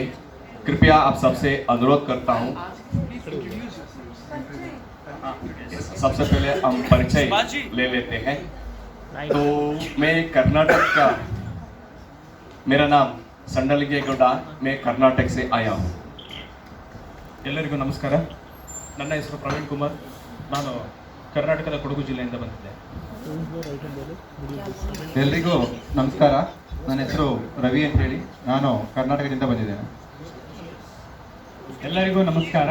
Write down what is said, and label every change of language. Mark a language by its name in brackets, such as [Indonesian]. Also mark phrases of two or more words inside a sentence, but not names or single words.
[Hindi] कृपया आप सबसे अनुरोध करता हूँ, सबसे पहले हम परिचय ले लेते हैं। तो मैं कर्नाटक का, मेरा नाम संडलिगेगौಡ, मैं कर्नाटक से आया हूँ। [Kannada] ಎಲ್ಲರಿಗೂ ನಮಸ್ಕಾರ. ನನ್ನ ಹೆಸರು ಪ್ರವೀಣ್ ಕುಮಾರ್. ನಾನು ಕರ್ನಾಟಕದ ಕೊಡಗು ಜಿಲ್ಲೆಯಿಂದ ಬಂದಿದ್ದೆ. ಎಲ್ರಿಗೂ ನಮಸ್ಕಾರ. ನನ್ನ ಹೆಸರು ರವಿ ಅಂತ ಹೇಳಿ, ನಾನು ಕರ್ನಾಟಕದಿಂದ ಬಂದಿದ್ದೇನೆ. ಎಲ್ಲರಿಗೂ ನಮಸ್ಕಾರ.